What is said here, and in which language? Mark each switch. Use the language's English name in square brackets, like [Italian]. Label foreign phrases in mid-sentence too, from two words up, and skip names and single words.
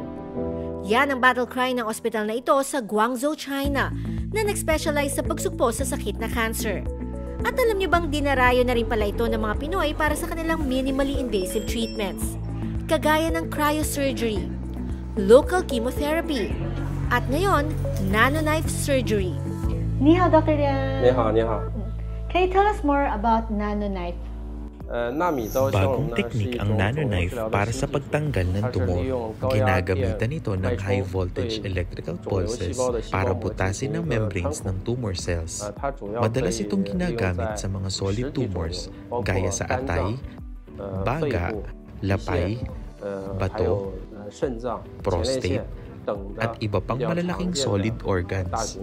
[Filipino] Yan ang [English] battle cry [Filipino] ng ospital na ito sa Guangzhou, China, na nag-specialize sa pagsugpo sa sakit na cancer. At alam niyo bang dinarayo na rin pala ito ng mga Pinoy para sa kanilang [English] minimally invasive treatments, [Filipino] kagaya ng cryosurgery, [English] local chemotherapy, [Filipino] at ngayon, [English] nanoknife surgery. [Chinese] 你好 Dr. Liang. 你好，你好。 [English] Can you tell us more about nanoknife? [Chinese] 纳米刀 [Filipino] Bagong teknik ang nanoknife para sa pagtanggal ng tumor. Ginagamitan ito ng [English] high voltage electrical pulses [Filipino] para butasin ang membranes ng [English] tumor cells. [Filipino] Madalas itong ginagamit sa mga [English] solid tumors [Filipino] gaya sa atay, baga, lapay, bato, prostate, at iba pang malalaking [English] solid organs.